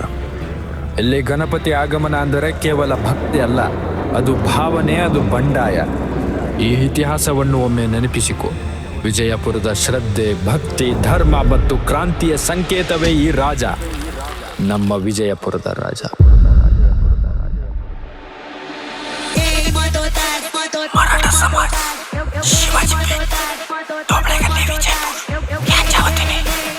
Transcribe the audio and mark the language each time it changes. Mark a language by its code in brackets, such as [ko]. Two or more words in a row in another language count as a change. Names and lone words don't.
[kn] ಇಲ್ಲಿ ಗಣಪತಿ ಆಗಮನ ಅಂದರೆ ಕೇವಲ ಭಕ್ತಿ ಅಲ್ಲ, ಅದು ಭಾವನೆ, ಅದು ಬಂಡಾಯ. ಈ ಇತಿಹಾಸವನ್ನು ಒಮ್ಮೆ ನೆನಪಿಸಿಕೊ. ವಿಜಯಪುರದ ಶ್ರದ್ಧೆ, ಭಕ್ತಿ, ಧರ್ಮ ಮತ್ತು ಕ್ರಾಂತಿಯ ಸಂಕೇತವೇ ಈ ರಾಜ, ನಮ್ಮ ವಿಜಯಪುರದ ರಾಜ. [mr] मराठा समाज शिवाजी पेठ डोबळेगल्ली विजयपूर यांच्या वतीने